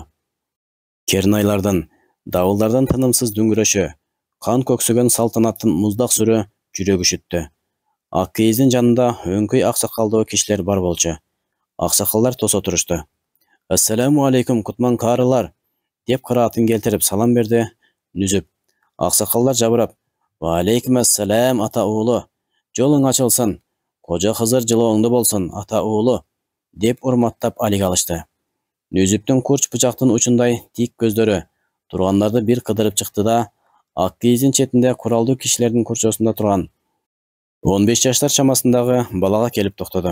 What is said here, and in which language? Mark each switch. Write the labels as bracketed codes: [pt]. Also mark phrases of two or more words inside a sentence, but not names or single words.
[ky] Кернайлардын, давылдардын тынымсыз дүңгүрөшү, кан көксөгөн салтанаттын муздак сүрү жүрөк үшүттү. Ак кийиздин жанында өңкөй аксакалдуу кишилер бар болчу. Аксакалдар тосо турушту. [ar] السلام عليكم, [ky] кутман каарылар, деп кыраатын келтирип салам берди Нүзүп. Аксакалдар жабырап, [ar] وعليكم السلام [ky] ата уулу, жолуң ачылсын, кожо Кызыр жылооңду болсун ата уулу, деп урматтап алик алышты. Нүзүптүн курч бычактын учундай тик көздөрү тургандарды бир кыдырып чыкты да, ак кийиздин четинде куралдуу кишилердин курчосунда турган 15 жаштар чамасындагы балага келип токтоду.